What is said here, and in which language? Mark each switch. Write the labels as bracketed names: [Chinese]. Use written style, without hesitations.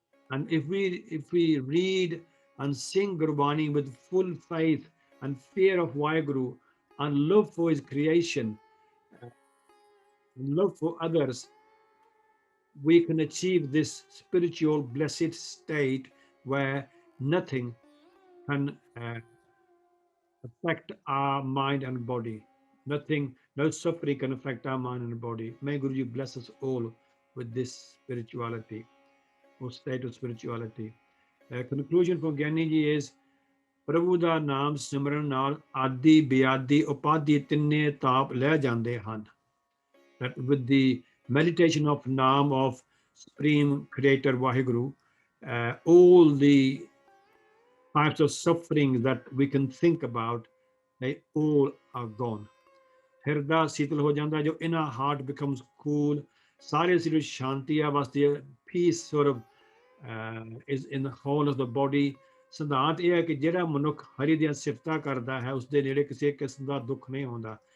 [English] And if we read and sing Gurbani with full faith and fear of Vaheguru and love for his creation, love for others, we can achieve this spiritual blessed state where nothing can affect our mind and body. Nothing, no suffering can affect our mind and body. May Guruji bless us all with this spirituality or state of spirituality. Conclusion from Gyani Ji is, [Punjabi] ਪ੍ਰਭੂ ਦਾ ਨਾਮ ਸਿਮਰਨ ਨਾਲ ਆਦਿ ਬਿਆਦਿ ਉਪਾਧੀ ਤਿੰਨੇ ਤਾਪ ਲੈ ਜਾਂਦੇ ਹਨ. [English] That with the meditation of Naam of Supreme Creator Vaheguru, all the types of suffering that we can think about, they all are gone. [Punjabi] Hirda sital ho janda, jo [English] inner heart becomes cool. [Punjabi] Sare siri shanti avasthi, [English] peace sort of is in the whole of the body. [Punjabi] ਸਿਧਾਂਤ ਇਹ ਹੈ ਕਿ ਜਿਹੜਾ ਮਨੁੱਖ ਹਰੀ ਦੀਆਂ ਸਿਫਤਾਂ ਕਰਦਾ ਹੈ, ਉਸਦੇ ਨੇੜੇ ਕਿਸੇ ਕਿਸਮ ਦਾ ਦੁੱਖ ਨਹੀਂ ਹੁੰਦਾ.